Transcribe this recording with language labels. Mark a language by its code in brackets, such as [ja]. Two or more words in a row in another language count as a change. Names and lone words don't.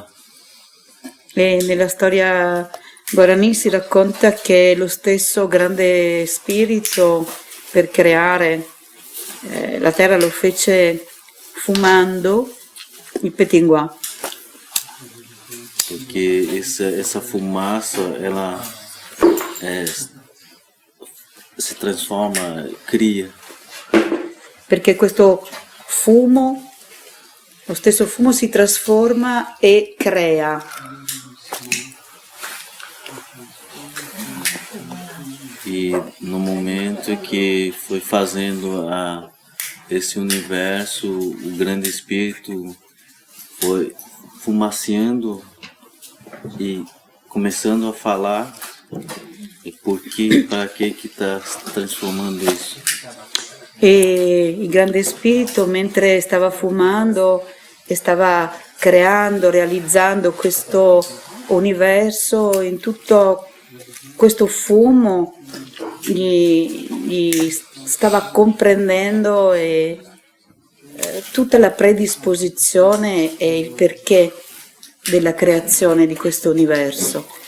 [it] E nella storia Guarani si racconta che lo stesso grande spirito per creare la terra lo fece fumando il petinguá. [pt] Porque essa fumaça, ela [it] si trasforma, [pt] cria. [it] Perché questo fumo, lo stesso fumo si trasforma e crea. [pt] E no momento que foi fazendo esse universo, o grande espírito foi fumaceando e começando a falar e por que, para que está transformando isso. [it] E il grande spirito, mentre stava fumando e stava creando, realizzando questo universo, in tutto questo fumo gli stava comprendendo tutta la predisposizione e il perché della creazione di questo universo.